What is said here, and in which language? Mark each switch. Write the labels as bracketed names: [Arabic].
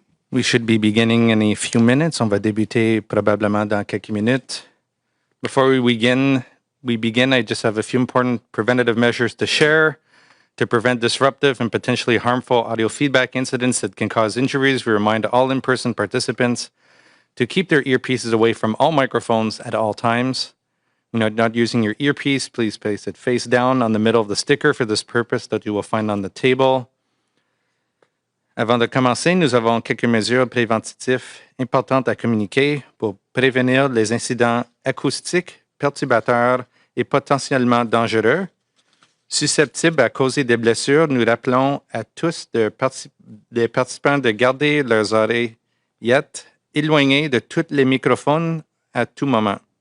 [English] We should be beginning in a few minutes. [French] On va débuter probablement dans quelques minutes. [English] Before we begin, I just have a few important preventative measures to share to prevent disruptive and potentially harmful audio feedback incidents that can cause injuries. We remind all in-person participants to keep their earpieces away from all microphones at all times. Not using your earpiece, please place it face down on the middle of the sticker for this purpose that you will find on the table. [French] Avant de commencer, nous avons quelques mesures préventives importantes à communiquer pour prévenir les incidents acoustiques, perturbateurs et potentiellement dangereux. Susceptibles à causer des blessures, nous rappelons à tous les participants de garder leurs oreillettes éloignées de tous les microphones à tout moment.